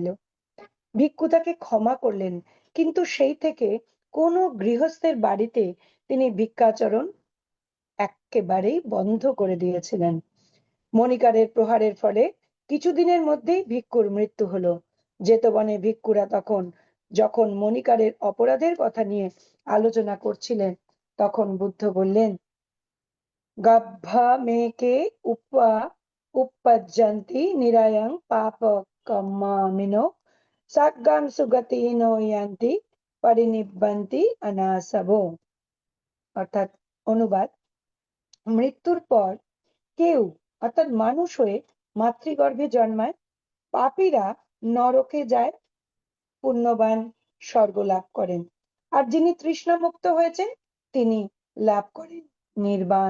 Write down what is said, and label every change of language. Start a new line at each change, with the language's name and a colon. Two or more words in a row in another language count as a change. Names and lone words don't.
Bangla: ভিক্ষু তাকে ক্ষমা করলেন, কিন্তু সেই থেকে কোনো গৃহস্থের বাড়িতে তিনি ভিক্ষাচরণ একেবারেই বন্ধ করে দিয়েছিলেন। মণিকারের প্রহারের ফলে কিছুদিনের মধ্যেই ভিক্ষুর মৃত্যু হলো। জেতবনে ভিক্ষুরা যখন মণিকারের অপরাধের কথা নিয়ে আলোচনা করছিলেন, তখন বুদ্ধ বললেন,
Pali: গভ্ভমেকে uppajjanti nirayang papa kammamino saggam sugatino yanti parinibbanti anasavo।
Bangla: অর্থাৎ অনুবাদ, মৃত্যুর পর কেউ অর্থাৎ মানুষ হয়ে মাতৃগর্ভে জন্মায়, পাপীরা নরকে যায়, পুণ্যবান স্বর্গ লাভ করেন, আর যিনি তৃষ্ণামুক্ত হয়েছেন তিনি লাভ করেন নির্বাণ।